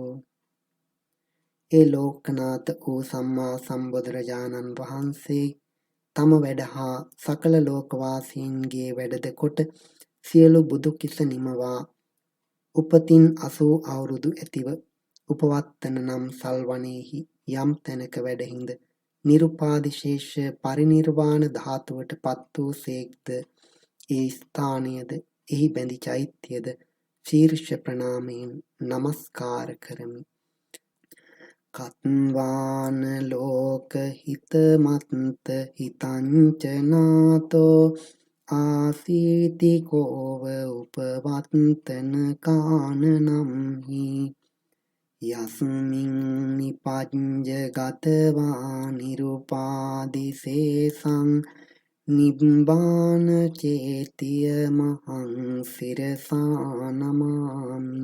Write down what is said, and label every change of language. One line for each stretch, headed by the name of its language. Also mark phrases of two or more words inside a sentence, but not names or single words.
Sinhala: ඒ ලෝකනාථ වූ සම්මා සම්බුදුරජාණන් වහන්සේ තම වැඩ හා සකල ලෝකවාසීන්ගේ වැඩද කොට සියලු බුදු කිස නිමවා උපතින් 80 අවුරුදු ඇතිව උපවත්තන නම් සල්වනයෙහි යම් තැනක වැඩහිඳ නිරුපාදිශේෂ පරිනිර්වාණ ධාතුවට පත් වූ සේක්ද. ඒ ස්ථානයද එහි බැඳි චෛත්‍යයද ශීර්ෂ ප්‍රණාමයෙන් නමස්කාර කරමි.
Pali: කත්වාන ලෝක හිතමත්ත හිතංච නාතෝ ආසීති කෝව උපවත්තන කානනම්හි යස්මින් නිපඤ්ජගතවා නිරුපාදිසේසං නිබ්බාන චේතිය මහං සිරසා නමාමි.